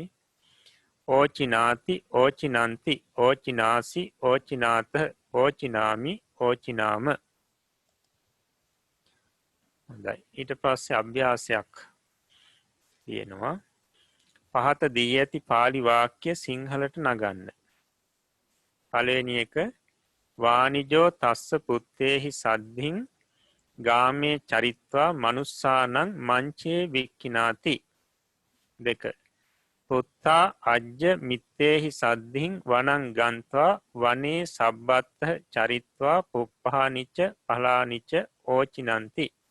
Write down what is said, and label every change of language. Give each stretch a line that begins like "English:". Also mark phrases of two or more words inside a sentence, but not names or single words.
Pali: ඕචිනාති ඕචිනන්ති ඕචිනාසි ඕචිනාත ඕචිනාමි ඕචිනාම.
Sinhala: හොඳයි. ඊට පස්සේ අභ්‍යාසයක් තියෙනවා. පහත දී ඇති පාලි වාක්‍ය සිංහලට නගන්න. පළවෙනි එක
Pali: වානිජෝ තස්ස පුත්තේහි සද්ධින් ගාමේ චරිත්වා මනුස්සානං මංචේ වික්කිනාති. 2. පුත්තා අජ්ජ මිත්තේහි සද්ධින් වනං ගන්ත්වා වනේ සබ්බත්ත චරිත්වා පුප්පහානිච්ච පලානිච්ච ඕචිනන්ති.